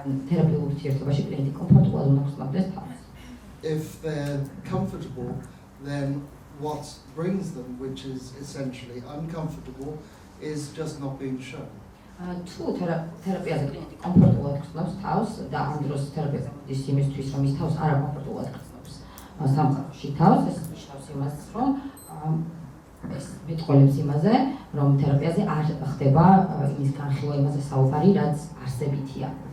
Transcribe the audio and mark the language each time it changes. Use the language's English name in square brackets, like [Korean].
[Georgian] თერაპიულ ურთიერთობაში კლიენტი კომფორტულად უნდა გრძნობდეს თავს. [English] If they're comfortable, then what brings them, which is essentially uncomfortable, is just not being shown. [Georgian] თუ თერაპიაზე კლიენტი კომფორტულად გრძნობს თავს და ამ დროს თერაპევტი მოდის იმისთვის, რომ ის თავს არ კომფორტულად გრძნობს სამყაროში თავს, ეს ნიშნავს იმას, რომ ეს მეტყოლებს იმაზე, რომ თერაპიაზე არ ხდება იმის განხილვა იმაზე საუბარი, რაც არსებითია.